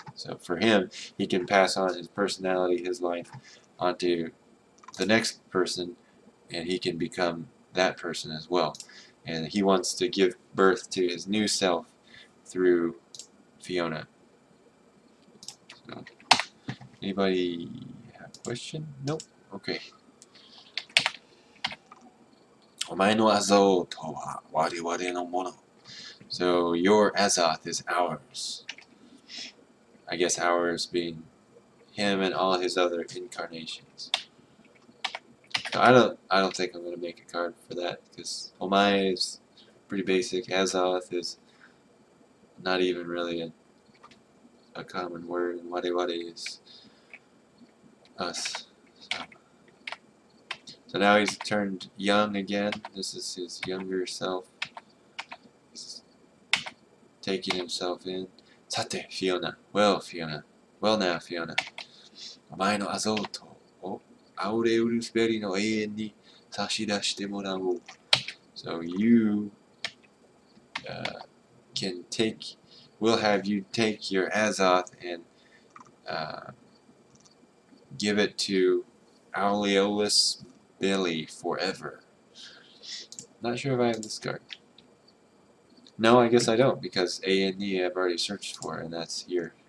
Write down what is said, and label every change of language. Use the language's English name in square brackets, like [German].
[English] So for him, he can pass on his personality, his life, onto the next person, and he can become that person as well. And he wants to give birth to his new self through Fiona. So, anybody have a question? Nope. Okay. [Japanese] お前のアゾートは我々のもの. [English] So your Azoth is ours. I guess ours being him and all his other incarnations. So I don't think I'm gonna make a card for that because Omae is pretty basic. Azoth is not even really a common word, and Wade Wade is us. So now he's turned young again. This is his younger self. He's taking himself in. Sate, Fiona. Well, Fiona. Well now, Fiona. [Japanese] お前のアゾートをアウレウルスベリの永遠に差し出してもらおう。 [English] So you can take, we'll have you take your Azoth and give it to Aureolus Belly forever. Not sure if I have this card. No, I guess I don't, because A and E I've already searched for, and that's here.